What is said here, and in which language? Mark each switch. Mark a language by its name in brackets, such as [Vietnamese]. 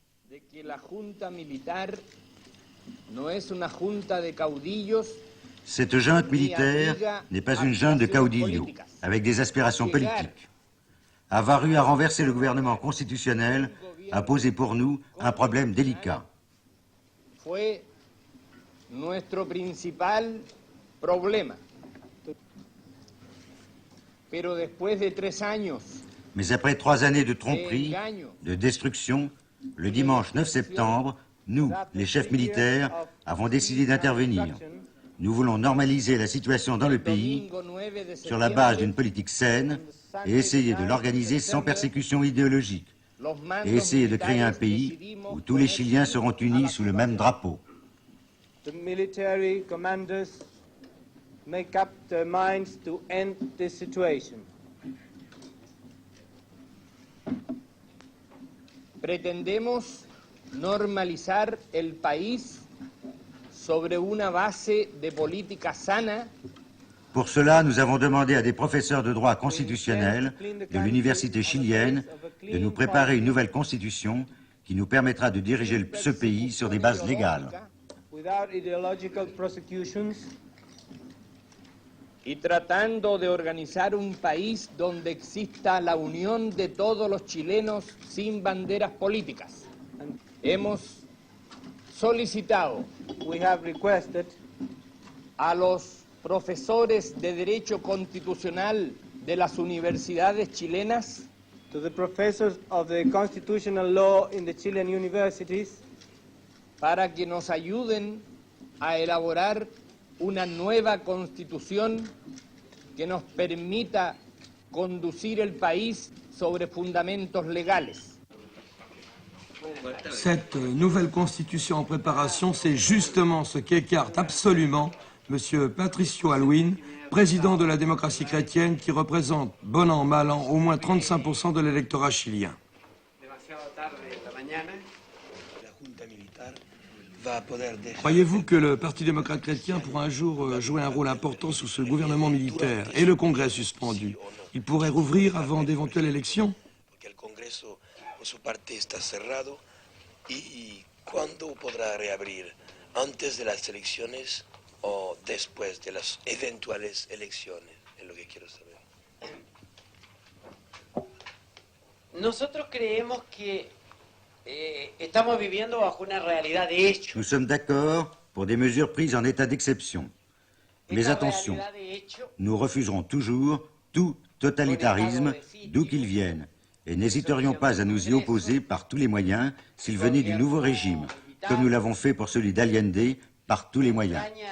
[French] Cette junte militaire n'est pas une junte de caudillos, avec des aspirations politiques. Avoir eu à renverser le gouvernement constitutionnel a posé pour nous un problème délicat. [Spanish] Fue nuestro principal problema. Pero después de 3 años, [French] mais après 3 années de tromperie, de destruction, le dimanche 9 septembre, nous, les chefs militaires, avons décidé d'intervenir. Nous voulons normaliser la situation dans le pays sur la base d'une politique saine et essayer de l'organiser sans persécution idéologique et essayer de créer un pays où tous les Chiliens seront unis sous le même drapeau. [English] The military commanders make up their minds to end this situation. [Spanish] Pretendemos normalizar el país sobre una base de política sana. [French] Pour cela, nous avons demandé à des professeurs de droit constitutionnel de l'université chilienne de nous préparer une nouvelle constitution qui nous permettra de diriger ce pays sur des bases légales. [Spanish] Y tratando de organizar un país donde exista la unión de todos los chilenos sin banderas políticas. Hemos solicitado, [English] we have requested, [Spanish] a los profesores de Derecho Constitucional de las universidades chilenas, [English] to the professors of the constitutional law in the Chilean universities, [Spanish] para que nos ayuden a elaborar una nueva constitución que nos permita conducir el país sobre fundamentos legales. [French] Cette nouvelle constitution en préparation, c'est justement ce qu'écarte absolument M. Patricio Aylwin, président de la démocratie chrétienne, qui représente, bon an, mal an, au moins 35% de l'électorat chilien. Croyez-vous que le Parti démocrate chrétien pourra un jour jouer un rôle important sous ce gouvernement militaire et le Congrès suspendu? Il pourrait rouvrir avant d'éventuelles élections? [Spanish] ¿Y cuándo podrá reabrir? ¿Antes de las elecciones o después de las eventuales elecciones? Es lo que quiero saber. Nosotros creemos que estamos viviendo bajo una realidad de hecho. [French] Nous sommes d'accord pour des mesures prises en état d'exception. Mais attention, nous refuserons toujours tout totalitarisme, d'où qu'il vienne, et n'hésiterions pas à nous y opposer par tous les moyens s'il venait du nouveau régime, comme nous l'avons fait pour celui d'Allende, par tous les moyens.